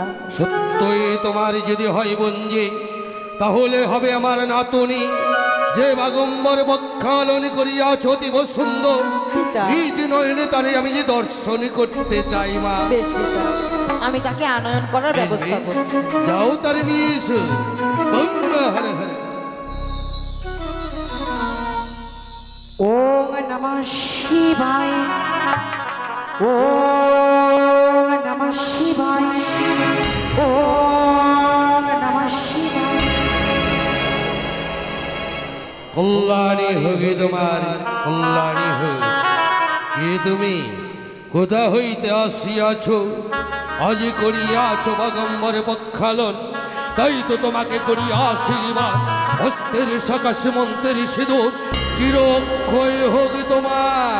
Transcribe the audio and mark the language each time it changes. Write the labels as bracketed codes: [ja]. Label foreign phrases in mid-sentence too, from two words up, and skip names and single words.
[bn] সত্যই তোমার যদি হয় বঞ্জে তাহলে হবে আমার নাতনি যে বাগম্বর বক্ষালন করিয়াছ অতীব সুন্দর পিতা নিজ নয়নে তারে আমি যে দর্শন করতে চাই মা বেশ পিতা আমি তাকে আনয়ন করার ব্যবস্থা করছি যাও তারে নিয়ে এসো হরে হরে [sa] ওম নমঃ শিবায় ওম নমঃ শিবায় ওম নমঃ শিবায় [bn] কল্যাণী হোগে তোমার কল্যাণী হোক কে তুমি কোথা হইতে আসিয়াছ আজ করিয়াছ বাগম্বর বক্ষালন তাই তো তোমাকে করি আশীর্বাদ হস্তের শাখা সীমন্তের সিঁদুর চির অক্ষয় হোক তোমার